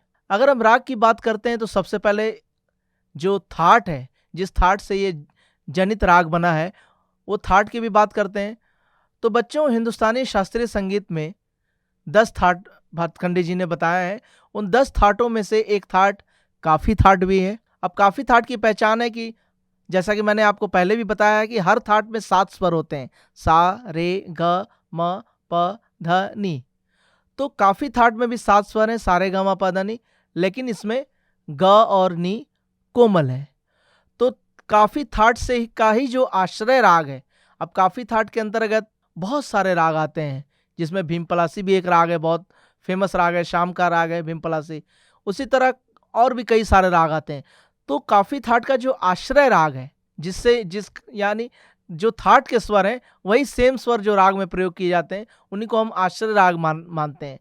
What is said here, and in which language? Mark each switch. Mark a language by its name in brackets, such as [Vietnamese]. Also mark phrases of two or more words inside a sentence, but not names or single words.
[Hindi] अगर हम राग की बात करते हैं तो सबसे पहले जो थाट है, जिस थाट से ये जनित राग बना है, वो थाट की भी बात करते हैं। तो बच्चों, हिंदुस्तानी शास्त्रीय संगीत में 10 थाट भातखंडे जी ने बताया है। उन 10 थाटों में से एक थाट काफ़ी थाट भी है। अब काफ़ी थाट की पहचान है कि जैसा कि मैंने आपको पहले भी बताया है कि हर थाट में 7 स्वर होते हैं, सा, रे, ग, म, प, ध, नी। तो काफ़ी थाट में भी 7 स्वर हैं, सा, रे, ग, म, प, ध, नी, लेकिन इसमें ग और नी कोमल है। तो काफ़ी थाट से का ही जो आश्रय राग है। अब काफ़ी थाट के अंतर्गत बहुत सारे राग आते हैं, जिसमें भीमपलासी भी एक राग है, बहुत फेमस राग है, शाम का राग है भीमपलासी। उसी तरह और भी कई सारे राग आते हैं। तो काफ़ी थाट का जो आश्रय राग है, जिस यानी जो थाट के स्वर हैं वही सेम स्वर जो राग में प्रयोग किए जाते हैं, उन्हीं को हम आश्रय राग मानते हैं।